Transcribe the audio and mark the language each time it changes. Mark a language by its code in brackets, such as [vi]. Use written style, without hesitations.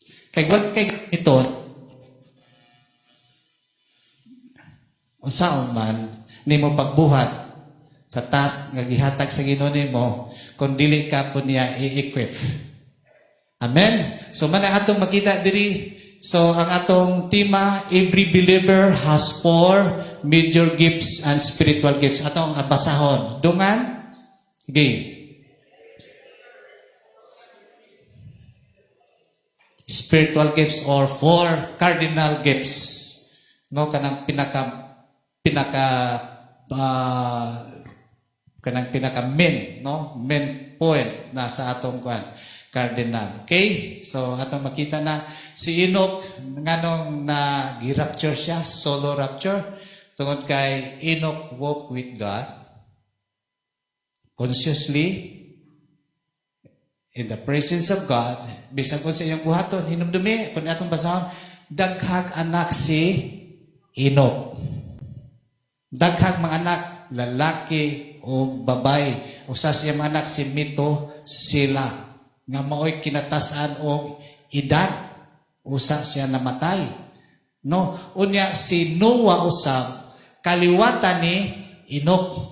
[ceb] Kay wag kay ito unsaon man nimo pagbuhat sa task nga gihatag sa Ginoo nimo kun dili ka po niya i-equip. Amen. So man atong makita diri. So, ang atong tema, [en] every believer has 4 major gifts and spiritual gifts. [ceb] Atong basahon. Dungan? Sige. [en] Spiritual gifts or 4 cardinal gifts. [ceb] No, kanang pinaka main, no? Main point na sa atong kwan. Cardinal. Okay? So, atong makita na si Enoch nganong na gi-rapture siya, solo rapture. Tungod kay [en] Enoch walk with God consciously in the presence of God. [ceb] Bisag kung sa iyong buhaton, hinumdumi, kung atong basahon, daghag anak si Enoch. Daghag mga anak, lalaki o babay. Usa siya mga anak si Mito sila. Nga maoy kinatasan og edad usa siya namatay no unya si Noah usab kaliwatan ni Enoch.